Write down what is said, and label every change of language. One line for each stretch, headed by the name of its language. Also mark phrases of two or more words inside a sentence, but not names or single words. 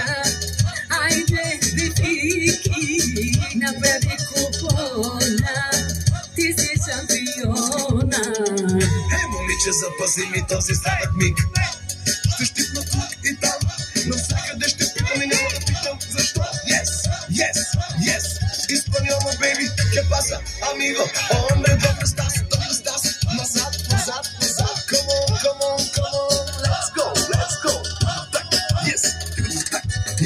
Bulgarian: Айде, битики, направи купона, ти си шампиона. Момиче, запази ми този сладък миг. Ще щипна тук и там, навсякъде ще питам и няма да питам защо.
English: Yes, yes, yes,
Spanish: Española, baby, ¿qué pasa, amigo? Hombre, ¿dónde estás? ¿Dónde estás?
Bulgarian: Назад, назад, назад,
English: come on, come on, come on, let's go, let's go. Yes, yes.